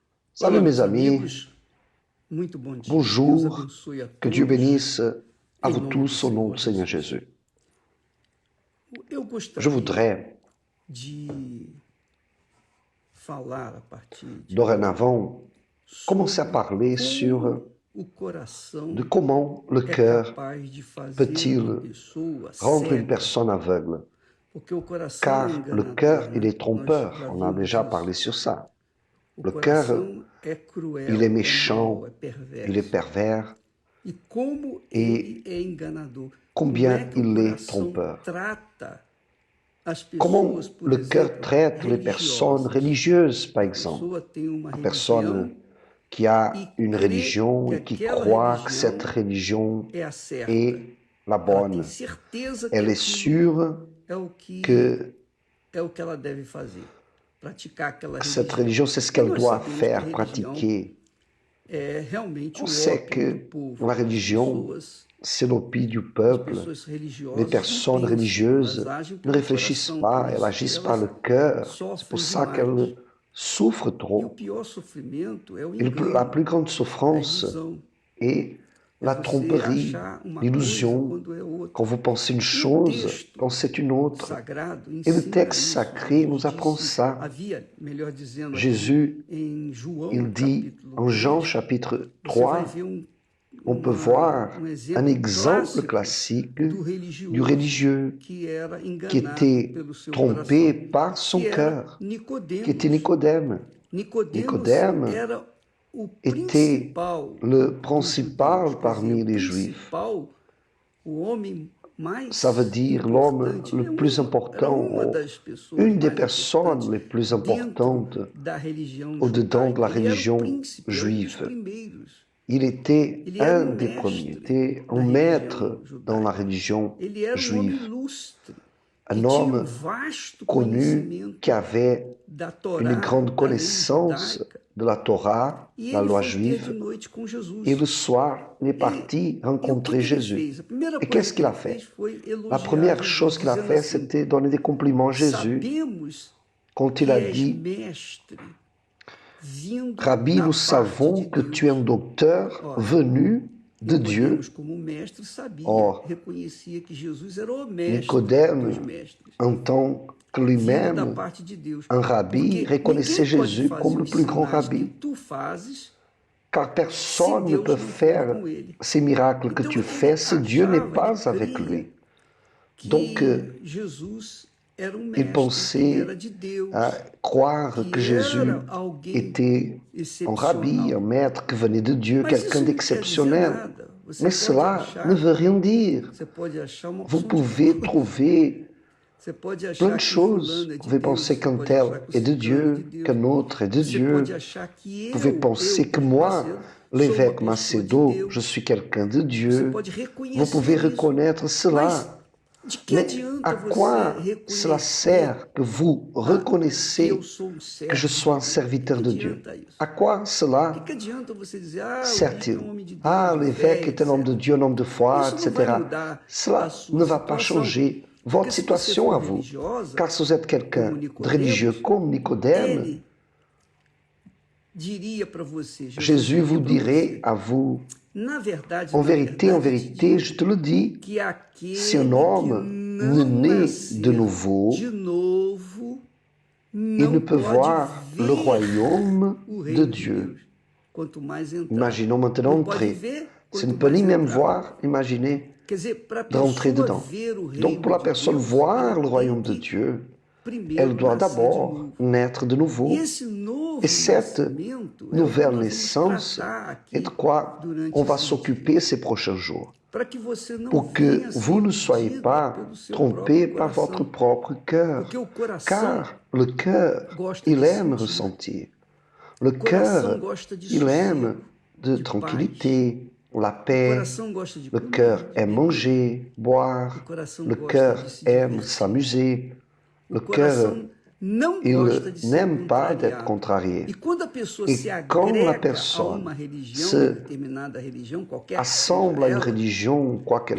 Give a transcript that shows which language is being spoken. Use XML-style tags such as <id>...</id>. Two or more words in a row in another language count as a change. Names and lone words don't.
<fr>Salut</fr> <pt>Olá,</pt> <fr>mes</fr> <pt>meus</pt> <fr>amis,</fr> <pt>amigos, muito bom dia. Deus</pt> <fr>bonjour,</fr> <pt>abençoe a</pt> <fr>que Dieu</fr> <pt>todos,</pt> <fr>bénisse à</fr> <pt>em</pt> <fr>vous</fr> <pt>nome do</pt> <fr>tous au nom</fr> <pt>Senhor</pt> <fr>du Seigneur</fr> <pt>Jesus.</pt> <fr>Jésus.</fr> <pt>Eu</pt> <fr>Je</fr> <pt>gostaria</pt> <fr>voudrais</fr> <pt>de falar a partir de agora</pt> <fr>dorénavant commencer à</fr> <pt>sobre</pt> <fr>parler sur</fr> <pt>como o</pt> <fr>de</fr> <pt>coração</pt> <fr>comment le</fr> <pt>é</pt> <fr>cœur</fr> <pt>capaz de fazer uma</pt> <fr>peut-il</fr> <pt>pessoa</pt> <fr>rendre une</fr> <pt>cega,</pt> <fr>personne aveugle,</fr> <pt>porque o coração é</pt> <fr>car le cœur,</fr> <pt>enganador,</pt> <fr>il</fr> <pt>né?</pt> <fr>est</fr> <pt>Nós</pt> <fr>trompeur,</fr> <pt>já</pt> <fr>on a</fr> <pt>vimos</pt> <fr>déjà parlé</fr> <pt>isso.</pt> <fr>sur ça.</fr> <pt>O</pt> <fr>Le cœur,</fr> <pt>coração é</pt> <fr>il est</fr> <pt>cruel, é mau,</pt> <fr>méchant,</fr> <pt>é</pt> <fr>il est</fr> <pt>perverso.</pt> <fr>pervers,</fr> <pt>E como ele</pt> <fr>et</fr> <pt>é enganador. Como é</pt> <fr>combien</fr> <pt>que o</pt> <fr>il est</fr> <pt>coração</pt> <fr>trompeur.</fr> <pt>trata as pessoas,</pt> <fr>Comment</fr> <pt>por</pt> <fr>le cœur</fr> <pt>exemplo,</pt> <fr>traite les personnes</fr> <pt>religiosas?</pt> <fr>religieuses, par</fr> <pt>A</pt> <fr>exemple.</fr> <pt>pessoa tem uma</pt> <fr>Une</fr> <pt>religião</pt> <fr>personne qui a</fr> <pt>e</pt> <fr>une</fr> <pt>crê</pt> <fr>religion</fr> <pt>que</pt> <fr>et qui</fr> <pt>aquela</pt> <fr>croit que cette</fr> <pt>religião</pt> <fr>religion</fr> <pt>é a certa.</pt> <fr>est la</fr> <pt>Ela tem</pt> <fr>bonne.</fr> <pt>certeza que</pt> <fr>Elle est</fr> <pt>aquilo</pt> <fr>sûre</fr> <pt>é o que</pt> <fr>que</fr> <pt>ela deve fazer, praticar aquela</pt> <fr>cette</fr> <pt>religião.</pt> <fr>religion, c'est ce</fr> <pt>E</pt> <fr>qu'elle</fr> <pt>nós</pt> <fr>doit</fr> <pt>sabemos que a</pt> <fr>faire,</fr> <pt>religião</pt> <fr>pratiquer.</fr> <pt>é realmente</pt> <fr>On</fr> <pt>o</pt> <fr>sait</fr> <pt>ópio do</pt> <fr>que</fr> <pt>povo.</pt> <fr>la</fr> <pt>As</pt> <fr>religion,</fr> <pt>pessoas</pt> <fr>c'est l'opium du</fr> <pt>As</pt> <fr>peuple.</fr> <pt>pessoas</pt> <fr>Les</fr> <pt>religiosas não</pt> <fr>personnes</fr> <pt>pensam, elas</pt> <fr>religieuses</fr> <pt>agem</pt> <fr>ne</fr> <pt>pelo</pt> <fr>réfléchissent</fr> <pt>coração, por</pt> <fr>pas, elles</fr> <pt>isso que</pt> <fr>agissent par le</fr> <pt>elas</pt> <fr>cœur. C'est pour</fr> <pt>sofrem</pt> <fr>ça</fr> <pt>demais.</pt> <fr>qu'elles souffrent</fr> <pt>E o</pt> <fr>trop.</fr> <pt>pior sofrimento é o</pt> <fr>Et la</fr> <pt>engano,</pt> <fr>plus grande</fr> <pt>a</pt> <fr>souffrance</fr> <pt>ilusão.</pt> <fr>est</fr> <pt>É</pt> <fr>la</fr> <pt>você</pt> <fr>tromperie,</fr> <pt>achar uma coisa</pt> <fr>l'illusion.</fr> <pt>quando é</pt> <fr>Quand</fr> <pt>outra.</pt> <fr>vous pensez une</fr> <pt>E o</pt> <fr>chose,</fr> <pt>texto</pt> <fr>quand c'est une autre.</fr> <pt>sagrado</pt> <fr>Et le</fr> <pt>ensina</pt> <fr>texte</fr> <pt>isso.</pt> <fr>sacré</fr> <pt>Jesus</pt> <fr>nous apprend</fr> <pt>disse,</pt> <fr>ça.</fr> <pt>havia, melhor dizendo, aqui</pt> <fr>Jésus,</fr> <pt>em João,</pt> <fr>il dit</fr> <pt>capítulo</pt> <fr>en Jean</fr> <pt>3,</pt> <fr>chapitre</fr> <pt>você vai</pt> <fr>3,</fr> <pt>ver</pt> <fr>on peut voir</fr> <pt>um</pt> <fr>un</fr> <pt>exemplo</pt> <fr>exemple</fr> <pt>clássico</pt> <fr>classique</fr> <pt>do</pt> <fr>du</fr> <pt>religioso</pt> <fr>religieux</fr> <pt>que era</pt> <fr>qui</fr> <pt>enganado</pt> <fr>était</fr> <pt>pelo seu</pt> <fr>trompé</fr> <pt>coração,</pt> <fr>par son</fr> <pt>que era</pt> <fr>cœur, qui était</fr> <pt>Nicodemos.</pt> <fr>Nicodème.</fr> <pt>Nicodemos</pt> <fr>Nicodème</fr> <pt>era o</pt> <fr>était</fr> <pt>principal</pt> <fr>le</fr> <pt>dos judeus,</pt> <fr>principal</fr> <pt>quer dizer,</pt> <fr>parmi</fr> <pt>o</pt> <fr>les Juifs.</fr> <pt>principal, o homem</pt> <fr>Ça veut</fr> <pt>mais</pt> <fr>dire l'homme</fr> <pt>importante.</pt> <fr>le plus</fr> <pt>Era</pt> <fr>important,</fr> <pt>uma das pessoas</pt> <fr>une des</fr> <pt>mais importantes</pt> <fr>personnes les plus</fr> <pt>dentro</pt> <fr>importantes</fr> <pt>da religião</pt> <fr>au-dedans de la</fr> <pt>judaica. Ele era o</pt> <fr>religion</fr> <pt>príncipe, era um dos</pt> <fr>juive.</fr> <pt>primeiros.</pt> <fr>Il était</fr> <pt>Ele era</pt> <fr>un</fr> <pt>um</pt> <fr>des premiers,</fr> <pt>mestre</pt> <fr>était un</fr> <pt>da religião</pt> <fr>maître dans la</fr> <pt>judaica.</pt> <fr>religion</fr> <pt>Ele era um homem</pt> <fr>juive,</fr> <pt>ilustre, que</pt> <fr>un</fr> <pt>tinha um</pt> <fr>homme</fr> <pt>vasto</pt> <fr>connu qui</fr> <pt>conhecimento</pt> <fr>avait</fr> <pt>da</pt> <fr>une</fr> <pt>Torá,</pt> <fr>grande</fr> <pt>da lei</pt> <fr>connaissance</fr> <pt>judaica.</pt> <fr>de la Torah,</fr> <pt>E</pt> <fr>la</fr> <pt>ele</pt> <fr>loi</fr> <pt>foi ter de</pt> <fr>juive,</fr> <pt>noite com</pt> <fr>et</fr> <pt>Jesus.</pt> <fr>le soir, il est parti</fr> <pt>E o que</pt> <fr>rencontrer</fr> <pt>ele</pt> <fr>Jésus.</fr> <pt>fez? A primeira</pt> <fr>Et</fr> <pt>coisa</pt> <fr>qu'est-ce</fr> <pt>que</pt> <fr>qu'il</fr> <pt>ele</pt> <fr>a</fr> <pt>fez</pt> <fr>fait?</fr> <pt>foi</pt> <fr>La</fr> <pt>elogiar</pt> <fr>première</fr> <pt>Jesus,</pt> <fr>chose qu'il a</fr> <pt>dizendo</pt> <fr>fait,</fr> <pt>assim:</pt> <fr>c'était donner des compliments à Jésus.</fr> <pt>sabemos</pt> <fr>Quand il</fr> <pt>que</pt> <fr>a</fr> <pt>és</pt> <fr>dit,</fr> <pt>mestre, vindo</pt> <fr>Rabbi,</fr> <pt>da</pt> <fr>nous</fr> <pt>parte de</pt> <fr>savons que tu es un</fr> <pt>Deus.</pt> <fr>docteur</fr> <pt>Ora,</pt> <fr>venu de Dieu.</fr> <pt>Nicodemos, como mestre, sabia,</pt> <fr>Or,</fr> <pt>reconhecia que Jesus era o mestre dos</pt> <fr>Nicodème,</fr> <pt>mestres,</pt> <fr>en tant que</fr> <pt>vindo da</pt> <fr>lui-même,</fr> <pt>parte de Deus.</pt> <fr>un rabbi,</fr> <pt>Porque</pt> <fr>reconnaissait</fr> <pt>ninguém pode</pt> <fr>Jésus</fr> <pt>fazer</pt> <fr>comme le</fr> <pt>os</pt> <fr>plus grand</fr> <pt>sinais que</pt> <fr>rabbi.</fr> <pt>tu fazes</pt> <fr>Car</fr> <pt>se</pt> <fr>personne ne</fr> <pt>Deus</pt> <fr>peut</fr> <pt>não for</pt> <fr>faire</fr> <pt>com ele.</pt> <fr>ces miracles que</fr> <pt>Então</pt> <fr>tu</fr> <pt>ele</pt> <fr>fais si Dieu n'est</fr> <pt>achava, ele</pt> <fr>pas avec</fr> <pt>cria</pt> <fr>lui. Donc,</fr> <pt>que Jesus era um</pt> <fr>il</fr> <pt>mestre, que era</pt> <fr>pensait</fr> <pt>de</pt> <fr>à</fr> <pt>Deus,</pt> <fr>croire que</fr> <pt>que</pt> <fr>Jésus</fr> <pt>era alguém</pt> <fr>était un rabbi, un</fr> <pt>excepcional.</pt> <fr>maître qui venait de Dieu,</fr> <pt>Mas</pt> <fr>quelqu'un</fr> <pt>isso não quer dizer</pt> <fr>d'exceptionnel.</fr> <pt>nada. Você</pt> <fr>Mais</fr> <pt>pode</pt> <fr>cela ne</fr> <pt>achar,</pt> <fr>veut rien dire.</fr> <pt>você pode achar uma</pt> <fr>Vous</fr> <pt>opção de</pt> <fr>pouvez</fr> <pt>coisa.</pt> <fr>trouver</fr> <pt>Você pode</pt> <fr>plein</fr> <pt>achar</pt> <fr>de</fr> <pt>que</pt> <fr>choses.</fr> <pt>fulano é</pt> <fr>Vous</fr> <pt>de</pt> <fr>pouvez</fr> <pt>Deus,</pt> <fr>penser</fr> <pt>você</pt> <fr>qu'un</fr> <pt>pode achar</pt> <fr>tel</fr> <pt>que o</pt> <fr>est de</fr> <pt>ciclano é de</pt> <fr>Dieu,</fr> <pt>Deus.</pt> <fr>qu'un autre est de</fr> <pt>Você pode</pt> <fr>Dieu.</fr> <pt>achar que</pt> <fr>Vous pouvez penser que</fr> <pt>Pedro</pt> <fr>moi,</fr> <pt>Macedo, sou uma</pt> <fr>l'évêque</fr> <pt>pessoa de</pt> <fr>Macedo, je</fr> <pt>Deus.</pt> <fr>suis quelqu'un de</fr> <pt>Você</pt> <fr>Dieu.</fr> <pt>pode</pt> <fr>Vous pouvez</fr> <pt>reconhecer isso.</pt> <fr>reconnaître</fr> <pt>Mas</pt> <fr>cela.</fr> <pt>de que</pt> <fr>Mais</fr> <pt>adianta</pt> <fr>à</fr> <pt>você</pt> <fr>quoi cela</fr> <pt>reconhecer</pt> <fr>sert que vous</fr> <pt>que eu</pt> <fr>reconnaissez</fr> <pt>sou um</pt> <fr>que je</fr> <pt>servo</pt> <fr>sois un</fr> <pt>de Deus? O</pt> <fr>serviteur</fr> <pt>que</pt> <fr>de Dieu?</fr> <pt>adianta isso?</pt> <fr>À quoi</fr> <pt>O</pt> <fr>cela</fr> <pt>que adianta você dizer, o bispo é</pt> <fr>sert-il?</fr> <pt>um homem de Deus,</pt> <fr>Ah,</fr> <pt>de</pt> <fr>l'évêque</fr> <pt>fé,</pt> <fr>est un homme de</fr> <pt>etc.</pt> <fr>Dieu, un homme de foi,</fr> <pt>Isso não vai</pt> <fr>etc.</fr> <pt>mudar a</pt> <fr>Cela</fr> <pt>sua</pt> <fr>ne va pas</fr> <pt>situação.</pt> <fr>changer</fr> <pt>Porque</pt> <fr>votre</fr> <pt>se você</pt> <fr>situation</fr> <pt>for</pt> <fr>à vous.</fr> <pt>religiosa,</pt> <fr>Car si vous êtes quelqu'un</fr> <pt>como</pt> <fr>de religieux</fr> <pt>Nicodemos,</pt> <fr>comme Nicodème,</fr> <pt>ele diria para você, Jesus</pt> <fr>Jésus</fr> <pt>diria</pt> <fr>vous</fr> <pt>para</pt> <fr>dirait</fr> <pt>você,</pt> <fr>à vous,</fr> <pt>na verdade,</pt> <fr>en</fr> <pt>te</pt> <fr>vérité,</fr> <pt>digo</pt> <fr>je te le dis,</fr> <pt>que</pt> <fr>si un</fr> <pt>aquele que</pt> <fr>homme ne</fr> <pt>não</pt> <fr>naît de</fr> <pt>nascer</pt> <fr>nouveau,</fr> <pt>de novo</pt> <fr>il ne</fr> <pt>não</pt> <fr>peut</fr> <pt>pode</pt> <fr>voir le</fr> <pt>ver</pt> <fr>royaume</fr> <pt>o</pt> <fr>de</fr> <pt>reino de</pt> <fr>Dieu.</fr> <pt>Deus. Quanto mais entrar.</pt> <fr>Imaginons maintenant</fr> <pt>Não pode</pt> <fr>entrer.</fr> <pt>ver,</pt> <fr>Ce ne</fr> <pt>quanto</pt> <fr>peut ni</fr> <pt>mais</pt> <fr>même</fr> <pt>entrar.</pt> <fr>voir, imaginez,</fr> <pt>Quer dizer, para a</pt> <fr>d'entrer</fr> <pt>pessoa</pt> <fr>dedans.</fr> <pt>ver o reino</pt> <fr>Donc pour la</fr> <pt>de</pt> <fr>personne</fr> <pt>Deus,</pt> <fr>voir</fr> <pt>ela</pt> <fr>le</fr> <pt>tem</pt> <fr>royaume de</fr> <pt>que</pt> <fr>Dieu,</fr> <pt>primeiro</pt> <fr>elle doit</fr> <pt>nascer de</pt> <fr>d'abord</fr> <pt>novo.</pt> <fr>naître de nouveau.</fr> <pt>E esse novo</pt> <fr>Et cette</fr> <pt>nascimento é o que</pt> <fr>nouvelle</fr> <pt>nós vamos</pt> <fr>naissance</fr> <pt>tratar</pt> <fr>est</fr> <pt>aqui</pt> <fr>de quoi</fr> <pt>durante</pt> <fr>on va</fr> <pt>esses</pt> <fr>s'occuper</fr> <pt>dias.</pt> <fr>ces prochains jours.</fr> <pt>Para que você não</pt> <fr>Pour que</fr> <pt>venha</pt> <fr>vous</fr> <pt>ser</pt> <fr>ne soyez</fr> <pt>medida</pt> <fr>pas</fr> <pt>pelo seu</pt> <fr>trompés</fr> <pt>próprio</pt> <fr>par votre</fr> <pt>coração.</pt> <fr>propre cœur.</fr> <pt>Porque o coração</pt> <fr>Car le cœur,</fr> <pt>gosta</pt> <fr>il</fr> <pt>de</pt> <fr>aime</fr> <pt>sentir.</pt> <fr>ressentir. Le</fr> <pt>O coração</pt> <fr>cœur,</fr> <pt>gosta de</pt> <fr>il aime</fr> <pt>sossego,</pt> <fr>de</fr> <pt>de paz.</pt> <fr>tranquillité, la</fr> <pt>O</pt> <fr>paix.</fr> <pt>coração gosta de</pt> <fr>Le</fr> <pt>comer,</pt> <fr>cœur</fr> <pt>de</pt> <fr>aime</fr> <pt>beber.</pt> <fr>manger,</fr> <pt>O</pt> <fr>boire.</fr> <pt>coração</pt> <fr>Le</fr> <pt>gosta</pt> <fr>cœur</fr> <pt>de se</pt> <fr>aime</fr> <pt>divertir.</pt> <fr>s'amuser.</fr> <pt>O</pt> <fr>Le cœur,</fr> <pt>coração não gosta</pt> <fr>il</fr> <pt>de ser</pt> <fr>n'aime pas d'être</fr> <pt>contrariado.</pt> <fr>contrarié.</fr> <pt>E quando a pessoa</pt> <fr>Et</fr> <pt>se</pt> <fr>quand la</fr> <pt>agrega a</pt> <fr>personne</fr> <pt>uma religião,</pt> <fr>se</fr> <pt>determinada religião, qualquer que seja</pt> <fr>assemble à une</fr> <pt>ela,</pt> <fr>religion, quoi qu'elle</fr>